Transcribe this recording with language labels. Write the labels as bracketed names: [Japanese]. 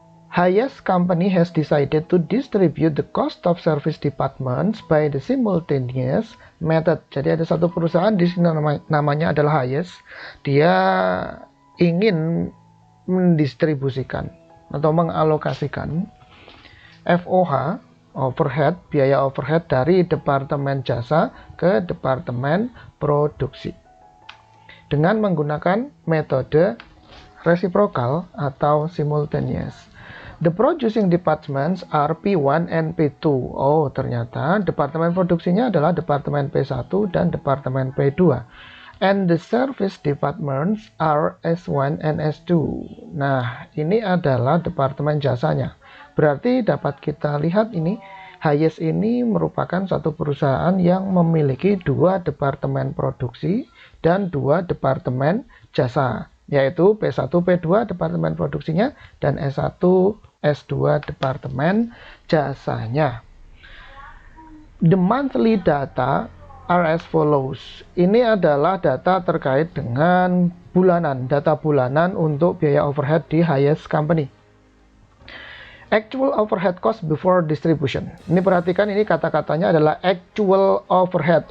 [English] Highest company has decided to distribute the cost of service departments by the simultaneous method. [Indonesian] Jadi ada satu perusahaan di sini namanya adalah Highest. Dia ingin mendistribusikan atau mengalokasikan FOH overhead, biaya overhead dari Departemen Jasa ke Departemen Produksi dengan menggunakan metode reciprocal atau simultaneous. [English] The producing departments are P1 and P2. [Indonesian] Oh, ternyata departemen produksinya adalah departemen P1 dan departemen P2. [English] And the service departments are S1 and S2. [Indonesian] Nah, ini adalah departemen jasanya. Berarti dapat kita lihat ini, Highest ini merupakan satu perusahaan yang memiliki 2 departemen produksi dan 2 departemen jasa, yaitu P1, P2 departemen produksinya dan S1, S2 departemen jasanya. [English] The monthly data are as follows. [Indonesian] Ini adalah data terkait dengan bulanan, data bulanan untuk biaya overhead di Highest Company. [English] Actual overhead cost before distribution. [Indonesian] Ini perhatikan, ini kata-katanya adalah actual overhead.